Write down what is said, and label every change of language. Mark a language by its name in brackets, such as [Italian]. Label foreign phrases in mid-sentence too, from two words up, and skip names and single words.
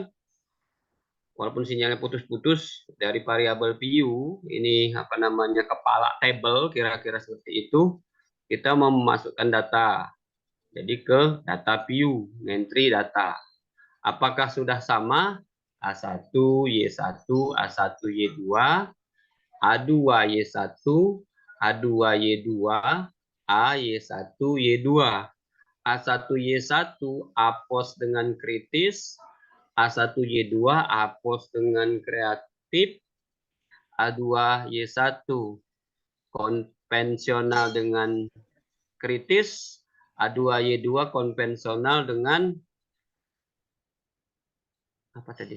[Indonesian] Walaupun sinyalnya putus-putus dari variabel view, ini apa namanya kepala table kira-kira seperti itu. Kita mau memasukkan data. Jadi ke data view, ngentry data. Apakah sudah sama? A1, Y1, A1, Y2, A2, Y1, A2, Y2, A, Y1, Y2. A1, Y1, apos dengan kritis, A1, Y2, apos dengan kreatif, A2, Y1, konvensional dengan kritis, A2, Y2, konvensional dengan apa tadi?